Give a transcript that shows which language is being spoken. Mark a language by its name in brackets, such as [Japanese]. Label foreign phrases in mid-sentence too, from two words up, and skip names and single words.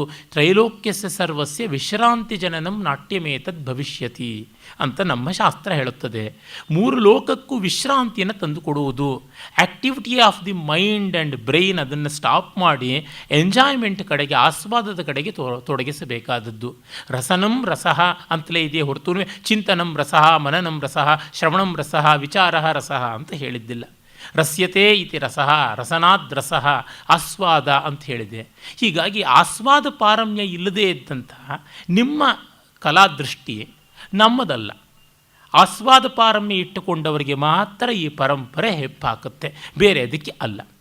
[Sanskrit] ತ್ರೈಲೋಕ್ಯಸ್ಯ ಸರ್ವಸ್ಯ ವಿಶ್ರಾಂತಿ ಜನನಂ ನಾಟ್ಯಮೇತದ್ ಭವಿಷ್ಯತಿ [Kannada] ಅಂತ ನಮ್ಮ ಶಾಸ್ತ್ರ ಹೇಳುತ್ತದೆ. 3 ಲೋಕಕ್ಕೂ ವಿಶ್ರಾಂತಿಯನ್ನು ತಂದುಕೊಡುವುದು. [English] activity of the mind and brain [Kannada] ಅದನ್ನು ಸ್ಟಾಪ್ ಮಾಡಿ ಎಂಜಾಯ್ಮೆಂಟ್ ಕಡೆಗೆ, ಆಸ್ವಾದದ ಕಡೆಗೆ ತೊಡಗಿಸಬೇಕಾದದ್ದು. [Sanskrit] ರಸನಂ ರಸಃ [Kannada] ಅಂತಲೇ ಇದೆಯೇ ಹೊರತು [Sanskrit] ಚಿಂತನಂ ರಸಃ, ಮನನಂ ರಸಃ, ಶ್ರವಣಂ ರಸಃ, ವಿಚಾರ ರಸಃ [Kannada] ಅಂತ ಹೇಳಿದ್ದಿಲ್ಲ. [Sanskrit] ರಸ್ಯತೆ ಇತಿ ರಸಃ, ರಸನಾದ್ ರಸಃ, ಆಸ್ವಾದ [Kannada] ಅಂತ ಹೇಳಿದೆ. ಹೀಗಾಗಿ ಆಸ್ವಾದ ಪಾರಮ್ಯ ಇಲ್ಲದೇ ಇದ್ದಂತಹ ನಿಮ್ಮ ಕಲಾದೃಷ್ಟಿ ನಮ್ಮದಲ್ಲ. ಆಸ್ವಾದ ಪಾರಮ್ಯ ಇಟ್ಟುಕೊಂಡವರಿಗೆ ಮಾತ್ರ ಈ ಪರಂಪರೆ ಹೆಪ್ಪಾಕುತ್ತೆ, ಬೇರೆ ಅದಕ್ಕೆ ಅಲ್ಲ.